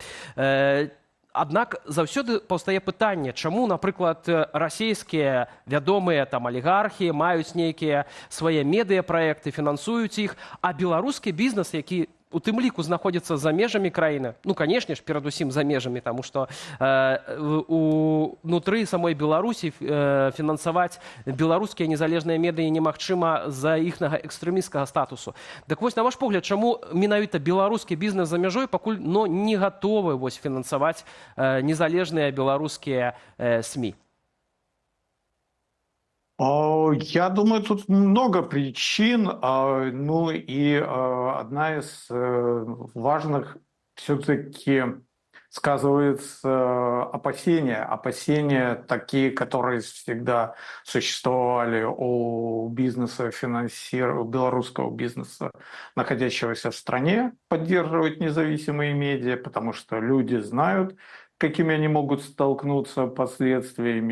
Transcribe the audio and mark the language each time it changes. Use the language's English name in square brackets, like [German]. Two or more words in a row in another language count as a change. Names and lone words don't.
[Belarusian] Аднак заўсёды паўстае пытанне, чаму, напрыклад, расійскія вядомыя алігархі маюць нейкія свае медыапраекты, фінансуюць іх, а беларускі бізнес, які у тым ліку знаходзіцца за межамі краіны, ну, канешне ж, перадусім за межамі, таму што унутры самой Беларусі фінансаваць беларускія незалежныя медыі немагчыма з-за іхнага экстрэмісцкага статусу. Так вось, на ваш погляд, чаму менавіта беларускі бізнес за мяжой пакуль не гатовы фінансаваць незалежныя беларускія СМІ? [Russian] Я думаю, тут много причин, одна из важных все-таки сказывается опасения такие, которые всегда существовали у бизнеса, белорусского бизнеса, находящегося в стране, поддерживать независимые медиа, потому что люди знают, какими они могут столкнуться последствиями.